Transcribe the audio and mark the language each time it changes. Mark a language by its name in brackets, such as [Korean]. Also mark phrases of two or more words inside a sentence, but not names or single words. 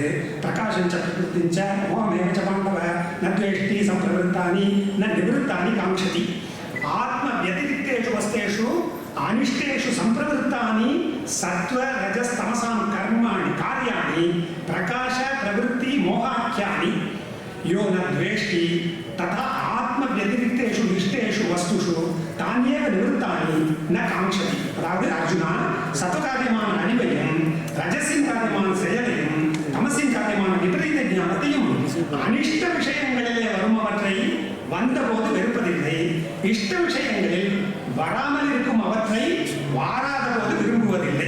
[Sanskrit] प्रकाशञ्च प्रवृत्तिञ्च मोहमेवच पाण्डव नद्वेष्टि सम्प्रवृत्तानि न निवृत्तानि काङ्क्षति. आत्म व्यतिरिक्तेषु वस्तुषु अनिष्टेषु सम्प्रवृत्तानि सत्त्व रजस् तमसाम् कर्माणि कार्याणि प्रकाश प्रवृत्ति मोहाख्यानि यो न द्वेष्टि तथा आत्मव्यतिरिक्तेषु इष्टेषु वस्तुषु तान्येव निवृत्तानि न काङ्क्षति. [Tamil] அதாவது அர்ஜுனா, சத்துவகாரியமான அழிவையும் ரஜசின் காரியமான செயலையும் தமசின் காரியமான விபரீத ஞானத்தையும் அனிஷ்ட விஷயங்களிலே வருமவற்றை வந்தபோது வெறுப்பதில்லை, இஷ்ட விஷயங்களில் வராமல் இருக்கும் அவற்றை வாராத போது விரும்புவதில்லை.